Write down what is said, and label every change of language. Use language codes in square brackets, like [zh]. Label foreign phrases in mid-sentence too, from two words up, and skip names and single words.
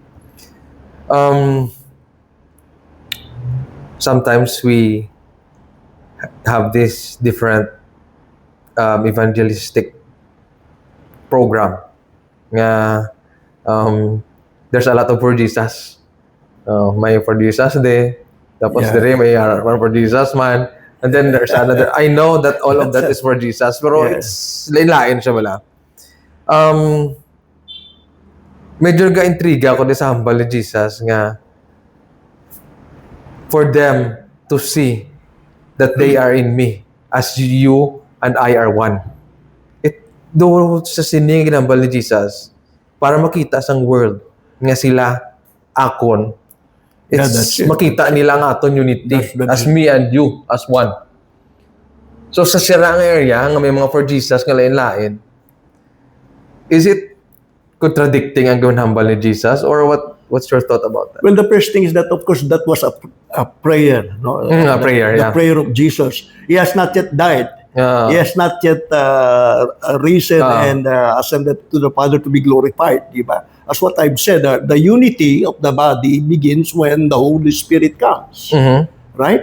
[en] Sometimes we have this different evangelistic program. There's a lot of for Jesus. [hil] May [en] for Jesus day. [hil] Tapos dire may [en] one for Jesus [hil] man. [en] And then there's another. I know that all of that is for Jesus, pero it's [hil] lain-lain siya wala. Medyo ga-intriga ako sa hambal ni Jesus nga [en] for them to see that they are in me as you and I are one. [hil] Do sa sining ginambal ni Jesus para makita sang world nga sila akon. It's makita nila ang aton unity [en] as me and you as one. [hil] So sa sirang area nga may mga [en] for Jesus [hil] nga lain-lain, [en] is it contradicting [hil] ang ginambal ni Jesus [en] or what's your thought about that? Well, the first thing is that of course that was a prayer, no? A prayer, the prayer of Jesus. He has not yet died. He has not yet risen and ascended to the Father to be glorified, diba? As what I've said, the unity of the body begins when the Holy Spirit comes, right?